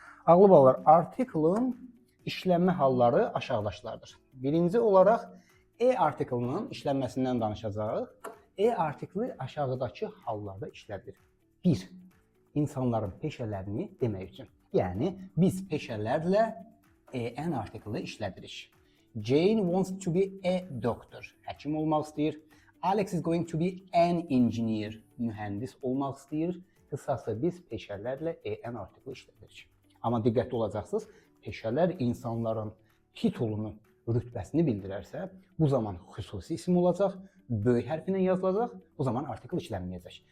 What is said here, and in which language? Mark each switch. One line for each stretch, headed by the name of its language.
Azerbaijani: Ağlı balalar, artiklın işlənmə halları aşağıdakılardır. Birinci olaraq E artiklının işlənməsindən danışacağıq. E artikli aşağıdakı hallarda işlədilir. 1. İnsanların peşələrini demək üçün. Yəni, biz peşələrlə EN artikli işlədirik.
English: Jane wants to be a doctor.
Azerbaijani: Həkim olmaq istəyir.
English: Alex is going to be an engineer.
Azerbaijani: Mühəndis olmaq istəyir. Qısası biz peşələrlə EN artikli işlədirik. Amma diqqətli olacaqsınız, peşələr insanların titulunu, rütbəsini bildirərsə, bu zaman xüsusi isim olacaq, böyük hərfi ilə yazılacaq, bu zaman artikl işlənməyəcək.